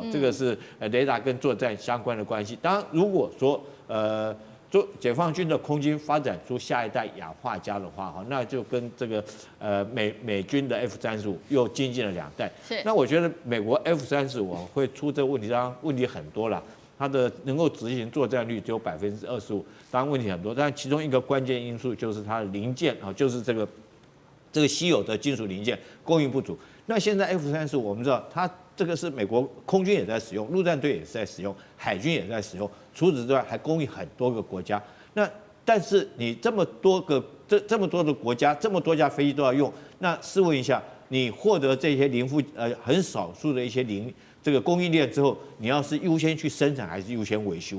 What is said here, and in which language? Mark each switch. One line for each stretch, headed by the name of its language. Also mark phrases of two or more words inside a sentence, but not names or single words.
Chinese: 這個是雷達跟作戰相關的關係。當然，如果說解放軍的空軍發展出下一代氧化鎵的話，哈，那就跟這個美軍的 F-35又精進了2代。是。那我覺得美國 F-35會出這個問題，當然問題很多了。它的能夠執行作戰率只有25%，當然問題很多。但其中一個關鍵因素就是它的零件啊，就是這個稀有的金屬零件供應不足。那現在 F-35我們知道，它這個是美國空軍也在使用，陸戰隊也是在使用，海軍也在使用。除此之外，還供應很多個國家。那但是你這麼多的國家，這麼多架飛機都要用，那試問一下，你獲得這些很少數的一些這個供應鏈之後，你要是優先去生產還是優先維修？